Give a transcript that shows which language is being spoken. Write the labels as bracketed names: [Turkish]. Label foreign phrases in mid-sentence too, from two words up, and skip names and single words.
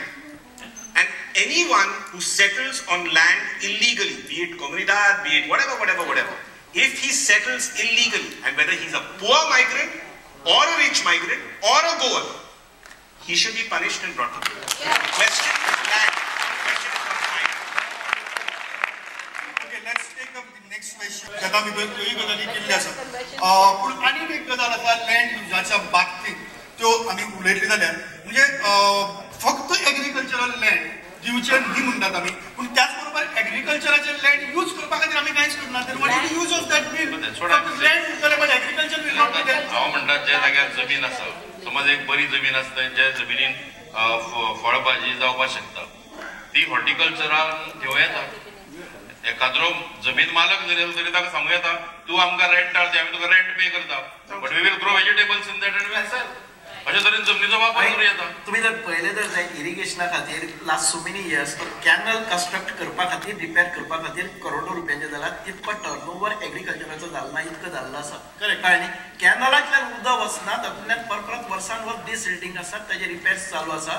[English] And anyone who settles on land illegally, be it comunidad, be it whatever, if he settles illegally, and whether he's a poor migrant or a rich migrant or a Goan, he should be punished and brought to court. The question is land. [Konkani] जेका भितर त्योय गजाली केल्ली आसा. पूण आनीक एक गजाल आसा लँड युजाच्या बाबतींत त्यो आमी उलयतले जाल्यार म्हणजे फक्त [English] agricultural land [Konkani] दिवचे न्ही म्हणटात आमी पूण त्याच बरोबर एग्रीकल्चराचे [English] land use [Konkani] करपा खातीर आमी कांयच करना. [English] तर what is the use of that bill? लँड उरतले but agriculture will not be there. [Konkani] हांव म्हणटा ज्या जाग्यार जमीन आसा समज एक बरी जमीन आसता ज्या जमिनीन फळभाजी जावपाक शकता ती हॉर्टिकल्चरान घेवं येता. एखादो जमीन मालक जरी तरी ताका सांगूं येता तूं आमकां रेंट दे आमी तुका [English] rent pay [Konkani] करता [English] but we will grow vegetables in that and we sell. [Konkani] अशे तरेन जमनीचो वापर करूं येता. तुम्ही जर पळयलें तर जाय इरिगेशना खातीर [English] last so many years canal construct [Konkani] करपा खातीर रिपेर करपा खातीर करोडो रुपयांचे जाला. तितको टर्नओवर एग्रीकल्चराचो जालना इतको जाल्लो आसा. कळ्ळें न्ही? कॅनलांतल्यान उदक वचना तातूंतल्यान परत वर्सान वर डिसिल्टिंग आसा ताजे रिपेर्स चालू आसा.